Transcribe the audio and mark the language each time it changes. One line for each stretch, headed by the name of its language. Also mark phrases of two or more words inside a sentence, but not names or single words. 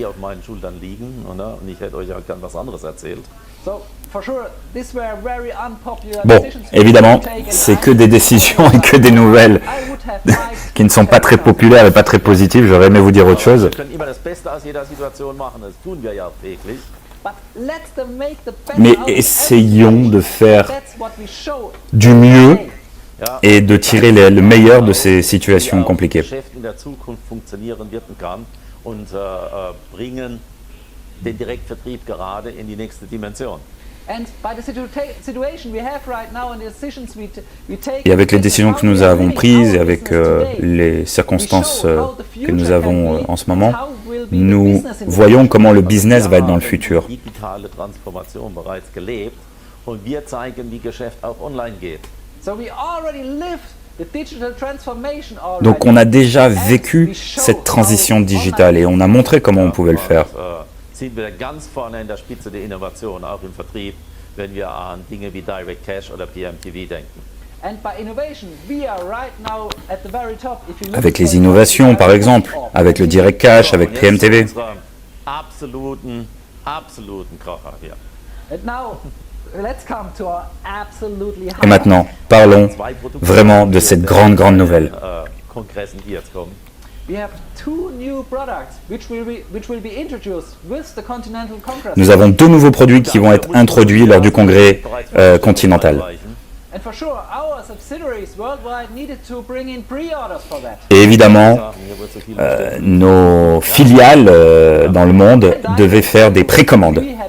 French: Bon, évidemment, c'est que des décisions et que des nouvelles qui ne sont pas très populaires et pas très positives. J'aurais aimé vous dire autre chose. Mais essayons de faire du mieux et de tirer le meilleur de ces situations compliquées.
German: Geschäft in der Zukunft funktionieren wird und kann und bringen den Direktvertrieb gerade in die nächste Dimension.
French: Et avec les décisions que nous avons prises et avec les circonstances que nous avons en ce moment, nous voyons comment le business va être dans le futur.
German: Digitale Transformation bereits gelebt und wir zeigen, wie Geschäft auch online geht.
French: Donc on a déjà vécu cette transition digitale et on a montré comment on pouvait le faire.
German: Sind wir ganz vorne in der Spitze der Innovation, auch im Vertrieb, wenn wir an Dinge wie Direct Cash oder PMTV denken.
French: Avec les innovations, par exemple, avec le Direct Cash, avec PMTV.
German: Absoluten Kracher hier.
French: Et maintenant, parlons vraiment de cette grande nouvelle.
German: Kongressen, die jetzt kommen.
French: Nous avons 2 nouveaux produits qui vont être introduits lors du congrès continental. Et évidemment, nos filiales dans le monde devaient faire des précommandes.